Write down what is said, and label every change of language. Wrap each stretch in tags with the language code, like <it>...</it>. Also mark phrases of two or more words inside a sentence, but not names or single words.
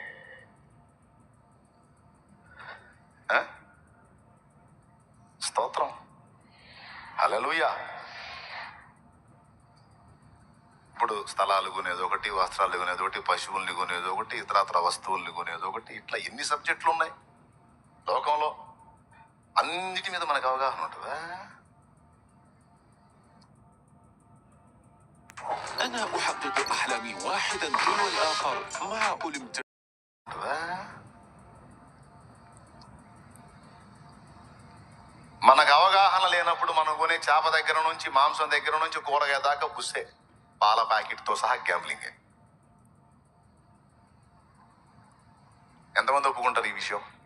<te>స్తోత్రం, హల్లెలూయా. ఇప్పుడు స్థలాలు కొనేది ఒకటి, వస్త్రాలు కొనేది ఒకటి, పశువుల్ని కొనేది ఒకటి, ఇతరత్ర వస్తువుల్ని కొనేది ఒకటి, ఇట్లా ఎన్ని సబ్జెక్టులు ఉన్నాయి లోకంలో. అన్నిటి మీద మనకు అవగాహన ఉంటుందా?</te> <ar>أنا أحقق أحلامي واحدا تلو الآخر مع أولمبياد.</ar> <te>మనకు అవగాహన లేనప్పుడు మనం కొనే చేప దగ్గర నుంచి, మాంసం దగ్గర నుంచి, కూరగాయ దాకా బుస్సే, పాల ప్యాకెట్తో సహా గ్యాంబ్లింగే. ఎంతమంది ఒప్పుకుంటారు ఈ విషయం?</te>